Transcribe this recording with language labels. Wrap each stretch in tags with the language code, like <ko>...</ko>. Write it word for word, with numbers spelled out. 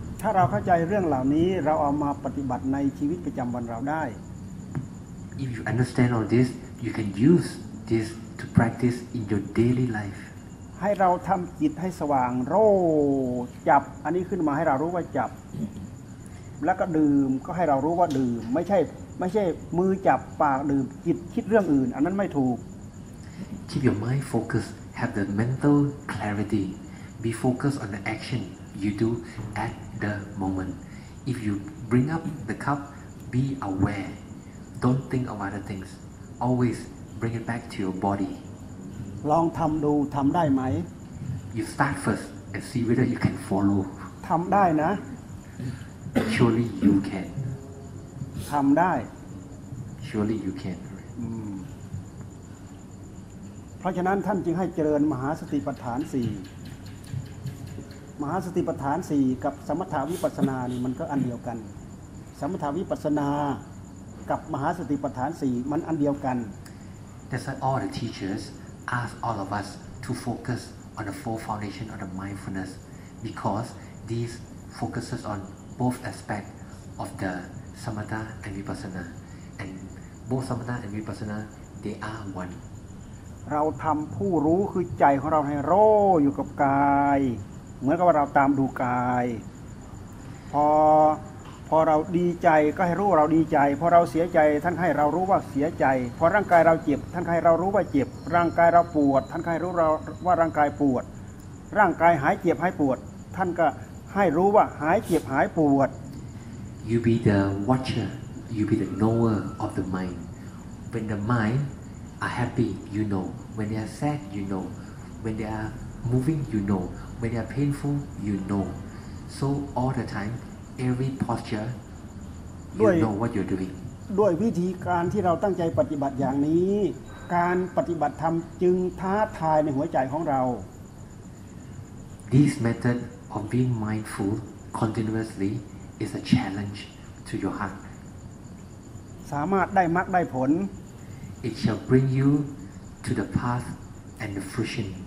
<th>ถ้าเราเข้าใจเรื่องเหล่านี้เราเอามาปฏิบัติในชีวิตประจำวันเราได้</th> <en>If you understand all this, you can use this to practice in your daily life.</en> <th>ให้เราทำจิตให้สว่างโรจับอันนี้ขึ้นมาให้เรารู้ว่าจับแล้วก็ดื่มก็ให้เรารู้ว่าดื่มไม่ใช่ไม่ใช่มือจับปากดื่มจิตคิดเรื่องอื่นอันนั้นไม่ถูก</th> <en>Keep your mind focused, have the mental clarity. Be focused on the action you do at the moment. If you bring up the cup, be aware. Don't think of other things. Always bring it back to your body.</en> <th>ลองทำดูทำได้ไหม</th> <en>You start first and see whether you can follow.</en> <th>ทำได้นะ</th> <en>Surely you can.</en> <th>ทำได้</th> <en>Surely you can.</en> <th>เพราะฉะนั้นท่านจึงให้เจริญมหาสติปัฏฐานสี่มหาสติปัฏฐานสี่กับสมถวิปัสสนานี่มันก็อันเดียวกันสมถวิปัสสนากับมหาสติปัฏฐานสี่มันอันเดียวกัน</th> <en>That's why all the teachers ask all of us to focus on the four foundations of the mindfulness because these focuses on both aspects of the samatha and vipassana and both samatha and vipassana they are one</en> <th>เราทำผู้รู้คือใจของเราให้โรอยู่กับกายเหมือนกับว่าเราตามดูกายพอ พอเราดีใจก็ให้รู้เราดีใจพอเราเสียใจท่านให้เรารู้ว่าเสียใจพอร่างกายเราเจ็บท่านให้เรารู้ว่าเจ็บร่างกายเราปวดท่านให้รู้เราว่าร่างกายปวดร่างกายหายเจ็บหายปวดท่านก็ให้รู้ว่าหายเจ็บหายปวด</th> <en>You be the watcher you be the knower of the mind when the mind are happy you know when they are sad you know when they are moving you know when they are painful you know so all the time every posture you know what you're doing</en> <th>ด้วยวิธีการที่เราตั้งใจปฏิบัติอย่างนี้การปฏิบัติธรรมจึงท้าทายในหัวใจของเรา</th> <en>This method of being mindful continuously is a challenge to your heart</en> <th>สามารถได้มรรคได้ผล</th> <en>It shall bring you to the path and the fruition</en>